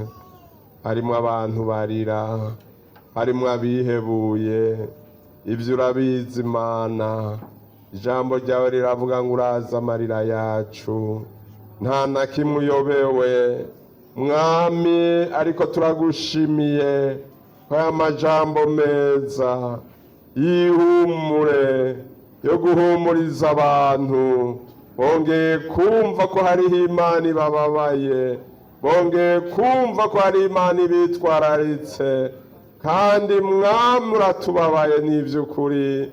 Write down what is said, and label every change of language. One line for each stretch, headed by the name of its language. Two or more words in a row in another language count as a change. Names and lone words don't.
Rundi: Harimo abantu barira, harimo abihebuye, ibyo urabizi Mana. Ijambo ryawe riravuga ngo uraza amarira yacu, nta na kimwe uyobewe Mwami. Ariko turagushimiye aya majambo meza y'ihumure yo guhumuriza abantu. Bongeye kumva ko hariho Imana ibababaye, bongeye kumva ko hari Imana ibitwararitse, kandi Mwami uratubabaye n'ivy'ukuri.